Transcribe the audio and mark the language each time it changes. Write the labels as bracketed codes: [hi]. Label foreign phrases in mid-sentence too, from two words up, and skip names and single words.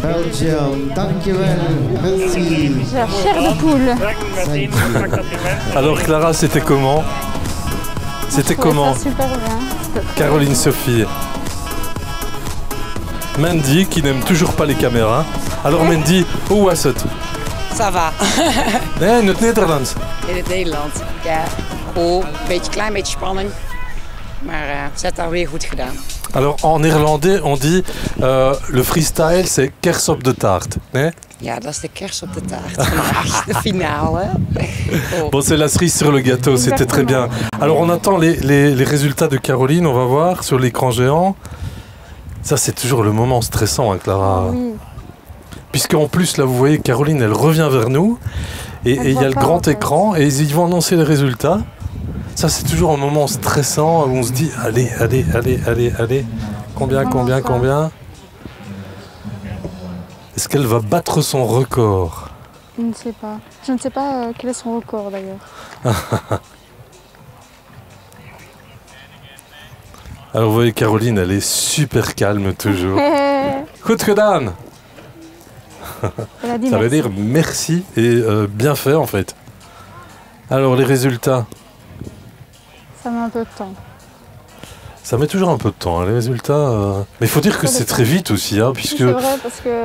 [nl] Belgium, dankjewel, [fr] merci. La chair de poule. Alors Clara, c'était comment? C'était comment? Super bien. Caroline Sophie. Mandy qui n'aime toujours pas les caméras. [nl] Alors Mandy, hoe was het? [fr] Ça va. [nl] Nee, in het Nederlands. In het Nederlands. Ja, goed. Klein beetje spanning. Maar ze heeft dat weer goed gedaan. [fr] Alors en néerlandais, on dit le freestyle c'est [nl] kers op de taart. [fr] Nee? [nl] Ja, dat is de kers op de taart. Vandaag, de finale. [fr] Bon, c'est la cerise sur le gâteau, c'était très bien. Alors on attend les résultats de Caroline, on va voir sur l'écran géant. Ça c'est toujours le moment stressant, hein, Clara. Oui. Puisqu'en plus, là vous voyez, Caroline, elle revient vers nous. Et il y a le grand écran et ils vont annoncer les résultats. Ça c'est toujours un moment stressant où on se dit, allez. Combien? Est-ce qu'elle va battre son record? Je ne sais pas. Je ne sais pas quel est son record d'ailleurs. Alors vous voyez, Caroline, elle est super calme toujours. [nl] Goed gedaan. [fr] Ça veut dire merci et bien fait en fait. Alors les résultats? Ça met un peu de temps. Ça met toujours un peu de temps, hein, les résultats. Mais il faut dire que c'est très vite aussi, hein, puisque vrai, parce que...